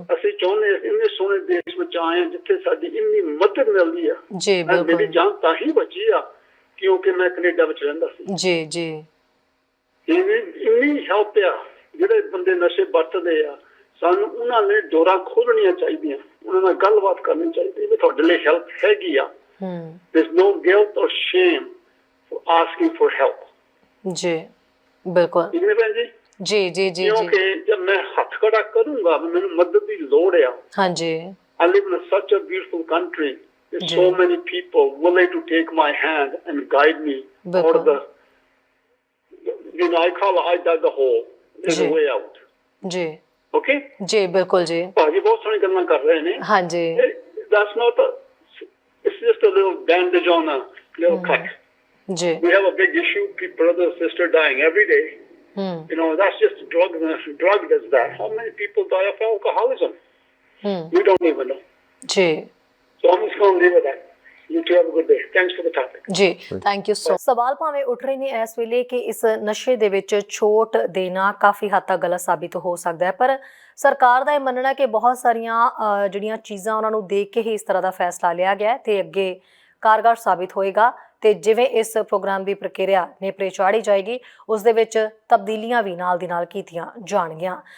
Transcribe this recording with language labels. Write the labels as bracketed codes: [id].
[pa] ਅਸੀਂ ਚਾਹੁੰਦੇ ਇੰਨੇ ਸੋਹਣੇ ਦੇਸ਼ ਵਿੱਚ ਆਏ ਜਿੱਥੇ ਸਾਡੀ ਇੰਨੀ ਮਦਦ ਮਿਲਦੀ ਆ ਜੀ ਬਿਲਕੁਲ। ਮੇਰੀ ਜਾਨ ਤਾਂ ਹੀ ਬਚੀ ਆ ਕਿਉਂਕਿ ਮੈਂ ਕੈਨੇਡਾ ਵਿੱਚ ਰਹਿੰਦਾ ਸੀ ਜੀ ਜੀ। ਇੰਨੀ ਹੈਲਪ ਆ, ਜਿਹੜੇ ਬੰਦੇ ਨਸ਼ੇ ਵਰਤਦੇ ਆ, ਸਾਨੂੰ ਉਹਨਾਂ ਲਈ ਡੋਰਾਂ ਖੋਲਣੀਆਂ ਚਾਹੀਦੀਆਂ, ਉਹਨਾਂ ਨਾਲ ਗੱਲਬਾਤ ਕਰਨੀ ਚਾਹੀਦੀ ਵੀ ਤੁਹਾਡੇ ਲਈ ਹੈਲਪ ਹੈਗੀ ਆ। [en] There's no guilt or shame for asking for help [pa] ਜੀ ਬਿਲਕੁਲ। ਠੀਕ ਹੈ ਭੈਣ ਜੀ? ਜੀ ਜੀ ਜੀ। ਕਿਉਂਕਿ ਜਦ ਮੈਂ ਹੱਥ ਖੜਾ ਕਰੂੰਗਾ, ਮੈਨੂੰ ਮਦਦ ਦੀ ਲੋੜ ਆ। ਹਾਂਜੀ। [en] I live in such a beautiful country. There's so many people willing to take my hand and guide me out of the, you know, I dug the hole. There's a way out. ਜੀ okay? [pa] ਜੀ ਬਿਲਕੁਲ ਜੀ। ਭਾਜੀ ਬਹੁਤ ਸੋਹਣੀ ਗੱਲਾਂ ਕਰ ਰਹੇ ਨੇ। ਹਾਂਜੀ। [en] That's not a, it's just a little bandage on a little cut. ਜੀ। We have a big issue, brother, sister dying every day. You know, that's just drug does that. How many people die of alcoholism? We don't even know. जी. So I'm just going to leave it at that. You two have a good day. Thanks for the topic. जी, thank you so much. [pa] ਸਵਾਲ ਭਾਵੇਂ ਉੱਠ ਰਹੇ ਨੇ ਇਸ ਵੇਲੇ ਕਿ ਇਸ ਨਸ਼ੇ ਦੇ ਵਿੱਚ ਛੋਟ ਦੇਣਾ ਕਾਫੀ ਹੱਦ ਤੱਕ ਗਲਤ ਸਾਬਿਤ ਹੋ ਸਕਦਾ ਹੈ, ਪਰ ਸਰਕਾਰ ਦਾ ਇਹ ਮੰਨਣਾ ਕਿ ਬਹੁਤ ਸਾਰੀਆਂ ਜਿਹੜੀਆਂ ਚੀਜ਼ਾਂ ਉਹਨਾਂ ਨੂੰ ਦੇਖ ਕੇ ਹੀ ਇਸ ਤਰ੍ਹਾਂ ਦਾ ਫੈਸਲਾ ਲਿਆ ਗਿਆ ਤੇ ਅੱਗੇ ਕਾਰਗਰ ਸਾਬਿਤ ਹੋਏਗਾ ਤੇ ਜਿਵੇਂ ਇਸ ਪ੍ਰੋਗਰਾਮ ਦੀ ਪ੍ਰਕਿਰਿਆ ਨੇਪਰੇ ਚਾੜੀ ਜਾਏਗੀ, ਉਸ ਦੇ ਵਿੱਚ ਤਬਦੀਲੀਆਂ ਵੀ ਨਾਲ ਦੀ ਨਾਲ ਕੀਤੀਆਂ ਜਾਣਗੀਆਂ।